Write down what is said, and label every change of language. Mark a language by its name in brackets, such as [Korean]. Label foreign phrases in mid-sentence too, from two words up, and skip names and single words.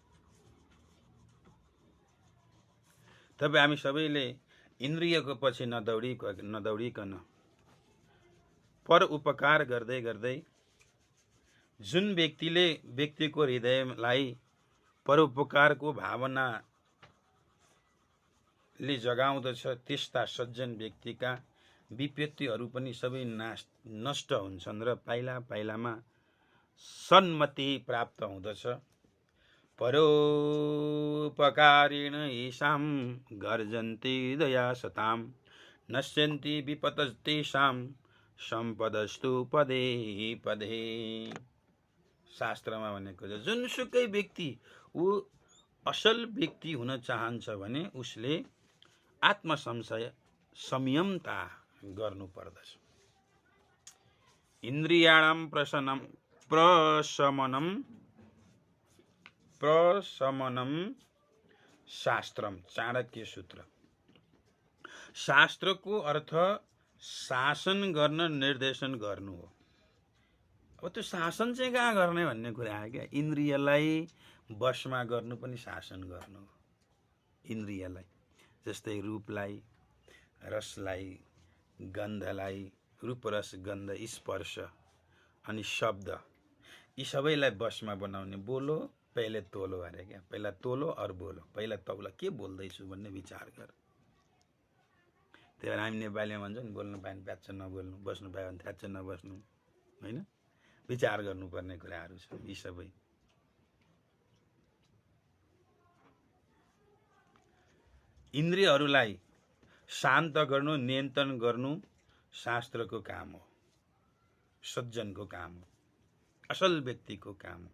[Nepali] तपाईँ हामी सबैले इन्द्रियको पछि नदौडिकन पर उपकार गर्दै गर्दै जुन व्यक्तिको हृदयलाई परोपकारको भावनाले जगाउँदछ त्यस्ता सज्जन व्यक्तिका विपत्तिहरू पनि सबै नष्ट हुन्छन् र पाइला पाइलामा सन्मति प्राप्त हुँदछ। [Sanskrit] परोपकारेण येषां गर्जन्ति दया सतां नश्यन्ति विपतस्तेषां सम्पदस्तु पदे पदे। [Nepali] शास्त्रमा भनेको छ जुनसुकै व्यक्ति ऊ असल व्यक्ति हुन चाहन्छ भने उसले संयमता गर्नु पर्दछ। [Sanskrit] इन्द्रियाणां प्रशमनम शास्त्रम चाणक्य सूत्र। [Nepali] शास्त्रको अर्थ शासन गर्न निर्देशन गर्नु हो। अब त्यो शासन चाहिँ कहाँ गर्ने भन्ने कुरा आयो क्या। इन्द्रियलाई वशमा गर्नु पनि शासन गर्नु हो। इन्द्रियलाई जस्तै रूपलाई, रसलाई, गन्धलाई, रूपरस गन्ध स्पर्श अनि शब्द यी सबैलाई वशमा बनाउने। [Hindi] बोलो पहिले तोलो अरे क्या। पहिला तोलो और बोलो, [Nepali] पहिला तौला के बोल्दैछु भन्ने विचार गर। त्यही भएर हामी नेपालीमा भन्छौँ नि बोल्नु पायो भने प्याच्च नबोल्नु, बस्नु पायो भने थ्याच्च नबस्नु, होइन? विचार गर्नुपर्ने कुराहरू छन् यी सबै। इन्द्रियहरूलाई शान्त गर्नु, नियन्त्रण गर्नु शास्त्रको काम हो, सज्जनको काम हो, असल व्यक्तिको काम हो।